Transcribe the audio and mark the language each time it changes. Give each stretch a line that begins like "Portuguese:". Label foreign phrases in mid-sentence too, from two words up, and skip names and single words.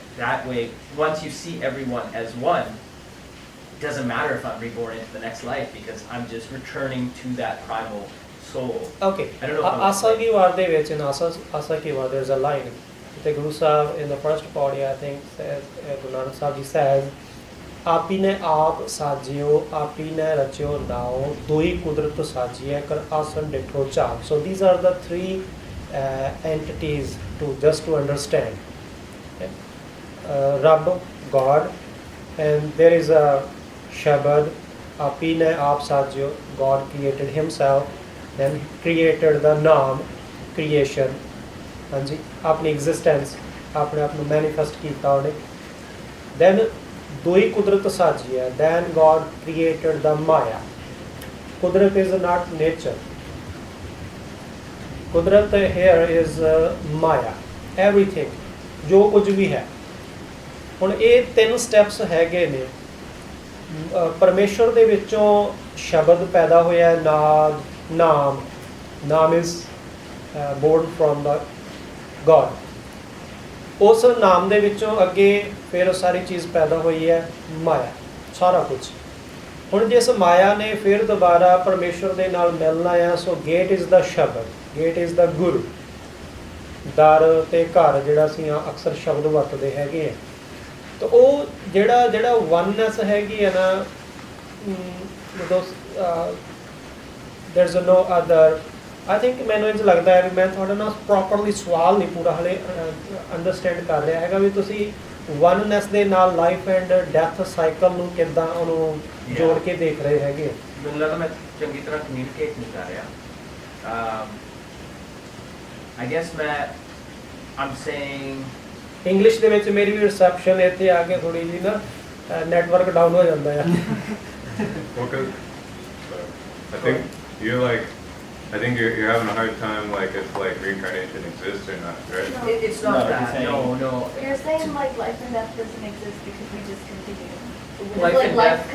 English: That way, once you see everyone as one, it doesn't matter if I'm reborn into the next life because I'm just returning to that primal soul. Okay. I don't know if
Punjabi: ਆਸਾ ਕੀ ਵਾਰ ਦੇ ਵਿਚ
English: in Asa ki war there's a line. The Guru Sahib in the first body I think says Guru Nanak Sahib ji says
Punjabi: ਆਪੀਨੇ ਆਪ ਸਾਜਿਓ ਆਪੀਨੇ ਰਚਿਓ ਨਾਉ ਦੋਈ ਕੁਦਰਤ ਸਾਜੀਐ ਕਰ ਆਸਨ ਡਿਠੋ ਚਾਪ
English: so these are the three entities to just to understand okay? Rab God and there is a Shabad
Punjabi: ਆਪੀਨੈ ਆਪੁ ਸਾਜਿਓ
English: God created himself then created the naam creation
Punjabi: ਹਾਂਜੀ ਆਪਣੀ ਐਗਜ਼ਿਸਟੈਂਸ ਆਪਣੇ ਆਪ ਨੂੰ ਮੈਨੀਫੈਸਟ ਕੀਤਾ ਉਹਨੇ
English: then
Punjabi: ਦੋਈ ਕੁਦਰਤ ਸਾਜੀ ਹੈ
English: then God created the Maya ਕੁਦਰਤ is not nature
Punjabi: ਕੁਦਰਤ
English: here is Maya everything
Punjabi: ਜੋ ਕੁਝ ਵੀ ਹੈ ਹੁਣ ਇਹ ਤਿੰਨ ਸਟੈਪਸ ਹੈਗੇ ਨੇ ਪਰਮੇਸ਼ਵਰ ਦੇ ਵਿੱਚੋਂ ਸ਼ਬਦ ਪੈਦਾ ਹੋਇਆ ਨਾਮ
English: is born from the God
Punjabi: ਉਸ ਨਾਮ ਦੇ ਵਿੱਚੋਂ ਅੱਗੇ ਫਿਰ ਸਾਰੀ ਚੀਜ਼ ਪੈਦਾ ਹੋਈ ਹੈ ਮਾਇਆ ਸਾਰਾ ਕੁਝ ਹੁਣ ਜਿਸ ਮਾਇਆ ਨੇ ਫਿਰ ਦੁਬਾਰਾ ਪਰਮੇਸ਼ਵਰ ਦੇ ਨਾਲ ਮਿਲਣਾ ਆ
English: so gate is the
Punjabi: ਸ਼ਬਦ
English: gate is the
Punjabi: ਗੁਰੂ ਦਰ ਤੇ ਘਰ ਜਿਹੜਾ ਅਸੀਂ ਅਕਸਰ ਸ਼ਬਦ ਵਰਤਦੇ ਹੈਗੇ ਆ, ਤਾਂ ਉਹ ਜਿਹੜਾ ਵਨਨੈਸ ਹੈਗੀ ਆ ਨਾ, ਜਦੋਂ
English: there's no other, I think
Punjabi: ਮੈਨੂੰ ਇੰਝ ਲੱਗਦਾ ਹੈ ਵੀ ਮੈਂ ਤੁਹਾਡਾ ਨਾ ਪ੍ਰੋਪਰਲੀ ਸਵਾਲ ਨਹੀਂ ਪੂਰਾ ਹਲੇ ਅੰਡਰਸਟੈਂਡ ਕਰ ਰਿਹਾ ਹੈਗਾ ਵੀ ਤੁਸੀਂ ਵਨਨੈਸ ਦੇ ਨਾਲ
English: life and death cycle
Punjabi: ਨੂੰ ਕਿੱਦਾਂ ਉਹਨੂੰ ਜੋੜ ਕੇ ਦੇਖ ਰਹੇ ਹੈਗੇ। ਮੈਨੂੰ ਲੱਗਦਾ ਮੈਂ ਚੰਗੀ ਤਰ੍ਹਾਂ ਕਮਿਊਨੀਕੇਟ ਨਹੀਂ ਕਰ ਰਿਹਾ।
English: I guess I'm saying
Punjabi: ਇੰਗਲਿਸ਼ ਦੇ ਵਿੱਚ ਮੇਰੀ ਵੀ ਰਿਸੈਪਸ਼ਨ ਇੱਥੇ ਆ ਕੇ ਥੋੜੀ ਜਿਹੀ ਨਾ ਨੈਟਵਰਕ ਡਾਊਨ ਹੋ ਜਾਂਦਾ ਆ।
English: Well, 'cause I think you're having a hard time, like, if like reincarnation exists or not, right? No. it's not No, he's that. saying- No. You're saying like life and death doesn't exist because we just continue. Life Like and life death-